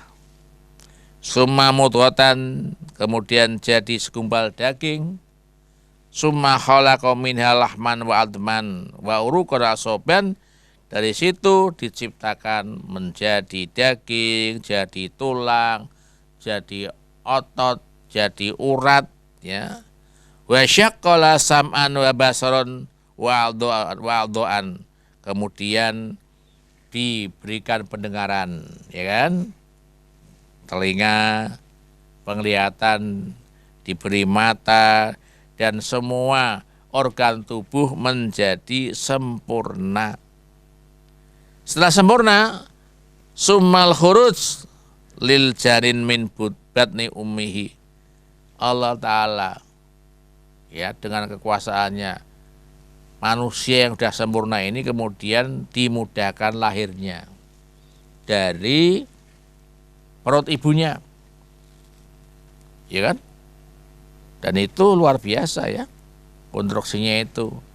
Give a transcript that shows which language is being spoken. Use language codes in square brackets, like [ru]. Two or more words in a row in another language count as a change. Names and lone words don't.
[ar] ثم مضغة, [id] kemudian jadi segumpal daging. [ar] ثم خلق منها لحما وعظما وعروقا وعصبا. [id] Dari situ diciptakan menjadi daging, jadi tulang, jadi otot, jadi urat, ya. [ar] وشق له سمعا وبصرا وأعضاء. [id] Kemudian diberikan pendengaran, ya kan? Telinga, penglihatan, diberi mata, dan semua organ tubuh menjadi sempurna. Setelah sempurna, [ar] ثم الخروج للجنين من بطن أمه. [id] Allah Ta'ala ya dengan kekuasaannya, manusia yang sudah sempurna ini kemudian dimudahkan lahirnya dari perut ibunya, ya kan? Dan itu luar biasa ya, konstruksinya itu.